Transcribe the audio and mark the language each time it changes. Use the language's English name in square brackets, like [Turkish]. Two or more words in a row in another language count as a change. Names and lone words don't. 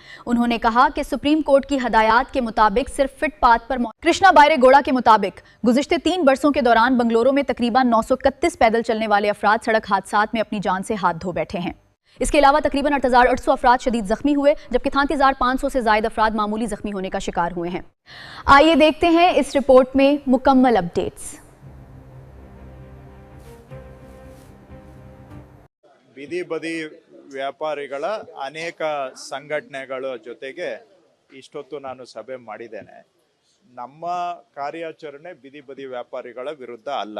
[Urdu] انہوں نے کہا کہ سپریم کورٹ کی ہدایت کے مطابق صرف فٹ پاتھ پر کرشنا بائرے گوڑا کے مطابق گزشتہ 3 برسوں کے دوران بنگلورو میں تقریباً 931 پیدل چلنے والے افراد سڑک حادثات میں اپنی جان سے ہاتھ دھو بیٹھے ہیں. اس کے علاوہ تقریباً 8,800 افراد شدید زخمی ہوئے، جبکہ 33,500 سے زیادہ افراد معمولی زخمی ہونے کا شکار ہوئے ہیں. آئیے دیکھتے ہیں اس رپورٹ میں مکمل اپڈیٹس. [Kannada] ಬೀದಿ ಬದಿ ವ್ಯಾಪಾರಿಗಳ ಅನೇಕ ಸಂಘಟನೆಗಳ ಜೊತೆಗೆ ಇಷ್ಟೊತ್ತು ನಾನು ಸಭೆ ಮಾಡಿದ್ದೇನೆ. ನಮ್ಮ ಕಾರ್ಯಾಚರಣೆ ಬೀದಿ ಬದಿ ವ್ಯಾಪಾರಿಗಳ ವಿರುದ್ಧ ಅಲ್ಲ.